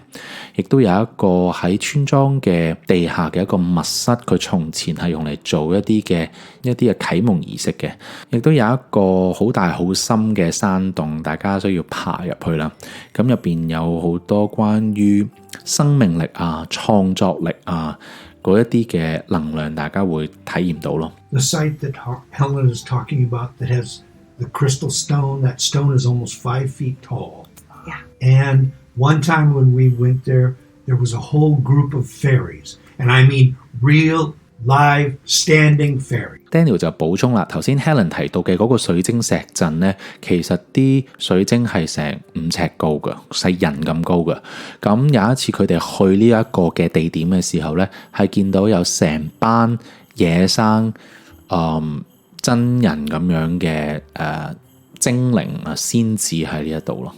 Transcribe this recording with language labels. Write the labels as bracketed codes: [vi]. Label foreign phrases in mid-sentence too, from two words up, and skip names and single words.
[yue] 亦都有一個喺村莊嘅地下嘅一個密室，佢從前係用嚟做一啲嘅啟蒙儀式嘅。亦都有一個好大好深嘅山洞，大家需要爬入去啦。咁入邊有好多關於生命力啊、創作力啊嗰一啲嘅能量，大家會體驗到咯。 [en] The site that Helen is talking about that has the crystal stone, that stone is almost 5 feet tall. Yeah. And one time when we went there was a whole group of fairies. And I mean real live standing fairy. [yue] Daniel 就補充啦，頭先 Helen 提到嘅嗰個水晶石陣咧，其實啲水晶係成5尺高嘅，細人咁高嘅。咁有一次佢哋去呢一個嘅地點嘅時候咧，係見到有成班野生真人咁樣嘅精靈啊仙子喺呢一度咯。